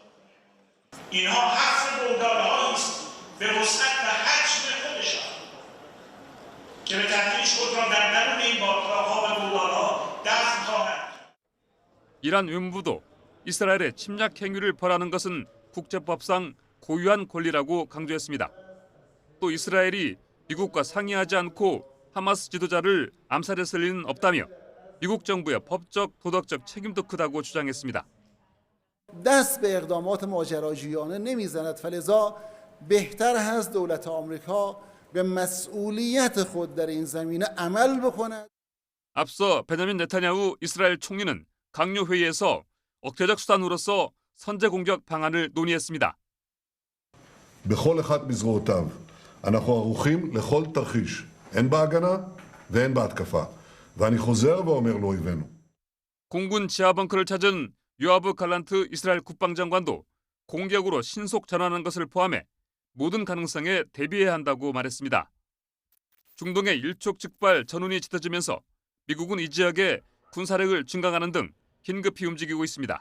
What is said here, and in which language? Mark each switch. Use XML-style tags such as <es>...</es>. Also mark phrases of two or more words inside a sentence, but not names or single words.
<ko>이란 외무부도 이스라엘의 침략 행위를 벌하는 것은 국제법상 고유한 권리라고 강조했습니다. 또 이스라엘이 미국과 상의하지 않고 하마스 지도자를 암살했을 리는 없다며 미국 정부의 법적, 도덕적 책임도 크다고 주장했습니다.</ko> <fa>دست به اقدامات ماجراجویانه نمیزند فلذا بهتر هست دولت آمریکا به مسئولیت خود در این زمینه عمل بکند.</fa> <ko>앞서 베냐민 네타냐후 이스라엘 총리는 강요 회의에서 억제적 수단으로서 선제 공격 방안을 논의했습니다.</ko> <he>בכל אחד מזרועותיו אנחנו ערוכים לכל תרחיש, הן בהגנה והן בהתקפה. ואני חוזר ואומר לאויבינו.</he> <ko>공군 지하 벙커를 찾은 요아브 갈란트 이스라엘 국방장관도 공격으로 신속 전환하는 것을 포함해 모든 가능성에 대비해야 한다고 말했습니다. 중동의 일촉즉발 전운이 짙어지면서 미국은 이 지역에 군사력을 증강하는 등 긴급히 움직이고 있습니다.</ko>